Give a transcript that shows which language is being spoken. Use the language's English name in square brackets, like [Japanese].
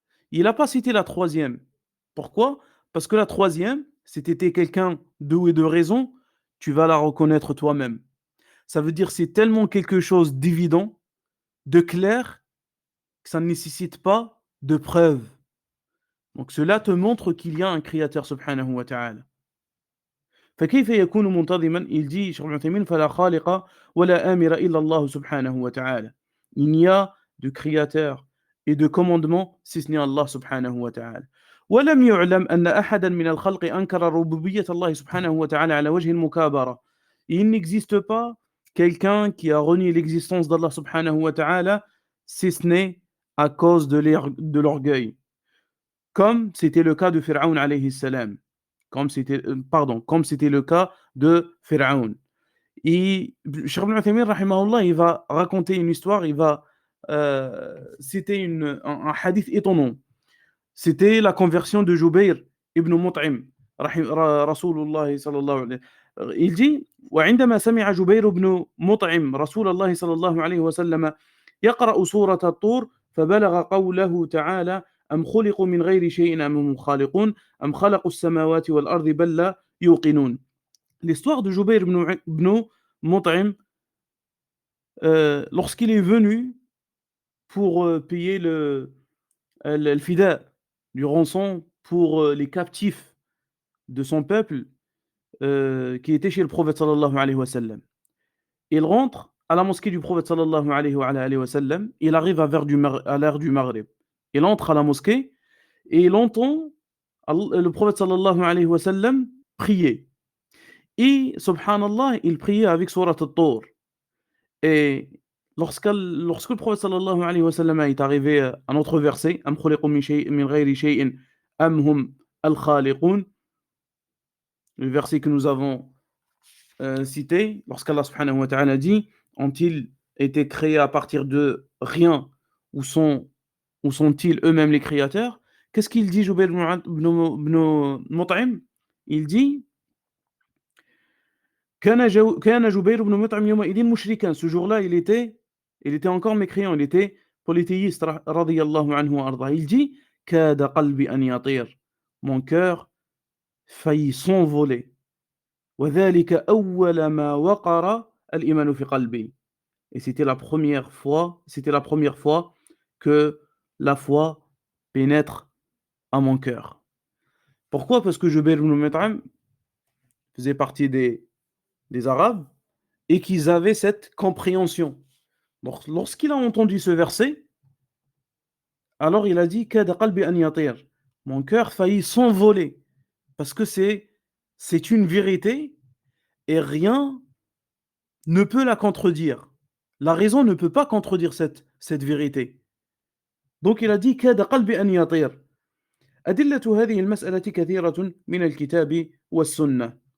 [French] Il n'a pas cité la troisième. Pourquoi? Parce que la troisième, si tu étais quelqu'un de ou et de raison, tu vas la reconnaître toi-même. Ça veut dire c'est tellement quelque chose d'évident, de clair, que ça ne nécessite pas de preuve. Donc cela te montre qu'il y a un créateur subhanahu wa ta'ala. [Arabic] فكيف يكون منتظما؟ [French] Il dit sur l'Uthaymin [Arabic] فلا خالق ولا آمر إلا الله سبحانه وتعالى. [French] Il n'y a de créateur et de commandement si ce n'est Allah subhanahu wa ta'ala. [Arabic] ولم يعلم أن أحدا من الخلق أنكر ربوبية الله سبحانه وتعالى على وجه المكابرة. [French] Il n'existe pas quelqu'un qui a renié l'existence d'Allah subhanahu wa ta'ala si ce n'est à cause de l'orgueil. Comme c'était le cas de Pharaon alayhi salam. Comme c'était le cas de Pharaon. Et Cheikh Ibn Uthaymin, rahimahullah, il va raconter une histoire, il va citer un hadith étonnant. C'était la conversion de Jubayr ibn Mut'im, Rasulullah sallallahu alayhi wa sallam. il dit: [Arabic] وعندما سمع جبير بن مطعم رسول الله صلى الله عليه وسلم يقرأ سورة الطور فبلغ قوله تعالى: أم خلقوا من غير شيء أم هم الخالقون أم خلقوا السماوات والأرض بل لا يوقنون. [French] L'histoire de Jubayr ibn Mut'im, lorsqu'il est venu pour payer le fida, du rançon pour les captifs de son peuple qui étaient chez le prophète sallallahu alayhi wa sallam. Il rentre à la mosquée du prophète sallallahu alayhi wa sallam, il arrive à l'heure du Maghrib. Il entre à la mosquée et il entend le prophète sallallahu alayhi wa sallam prier. Et subhanallah, il priait avec surat al-Tur. Et lorsque le prophète sallallahu alayhi wa sallam est arrivé à un autre verset, [Arabic] Am khuliqu min ghayri shay'in am hum al-khaliqun, [French] le verset que nous avons cité, lorsqu'Allah subhanahu wa ta'ala dit: ont-ils été créés à partir de rien ou sont-ils eux-mêmes les créateurs? Qu'est-ce qu'il dit Jubayr ibn Mut'im? Il dit: [Arabic] كان جبير بن مطعم يومئذ مشركا. [French] Ce jour-là, il était encore mécréant, il était polythéiste [Arabic] رضي الله عنه وأرضاه. [French] Il dit: [Arabic] كاد قلبي أن يطير. [French] Mon cœur faillit s'envoler. [Arabic] وذلك أول ما وقر الإيمان في قلبي. [French] Et c'était la première fois que la foi pénètre à mon cœur. Pourquoi? Parce que Jubayr ibn Mut'im faisait partie des Arabes et qu'ils avaient cette compréhension. Donc, lorsqu'il a entendu ce verset, alors il a dit: [Arabic] Kada qalbi an yatir. [French] Mon cœur faillit s'envoler parce que c'est une vérité et rien ne peut la contredire. La raison ne peut pas contredire cette vérité. Donc il a dit: [Arabic] Kada qalbi an yatir. أدلة هذه المسألة كثيرة من الكتاب والسنة.